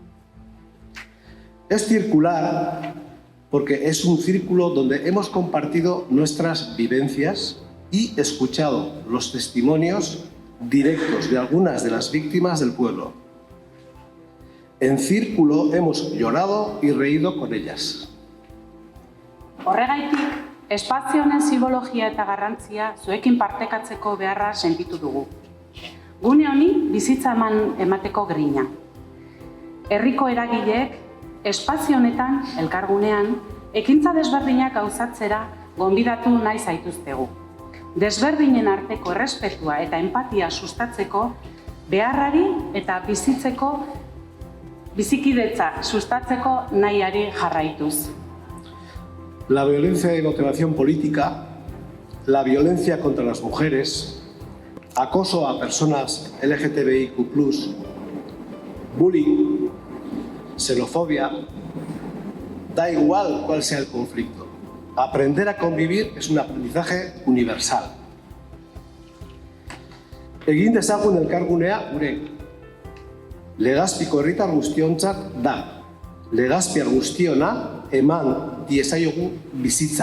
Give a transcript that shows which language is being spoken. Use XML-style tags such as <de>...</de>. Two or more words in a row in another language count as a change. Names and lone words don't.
<es>Es circular porque es un círculo donde hemos compartido nuestras vivencias y escuchado los testimonios directos de algunas de las víctimas del pueblo. En círculo hemos llorado y reído con ellas.</es> <eu>Horregaitik, espazio honen simbologia eta garrantzia zuekin partekatzeko beharra sentitu dugu. Gune honi bizitza emateko grina. Herriko eragileek espazio honetan, elkargunean, ekintza desberdinak gauzatzera gonbidatu nahi zaituztegu. Desberdinen arteko errespetua eta empatia sustatzeko, beharrari eta bizikidetza sustatzeko nahiari jarraituz.</eu> <es>La violencia de motivación política, la violencia contra las mujeres, acoso a personas LGTBIQ+, bullying, xenofobia, da igual cuál sea el conflicto. Aprender a convivir es un aprendizaje universal.</es> <eu>Egin dezagun elkargunea gure. Legazpiko herritar guztiontzat da. Legazpiar guztiona eman diezaiogu bizitza.</eu>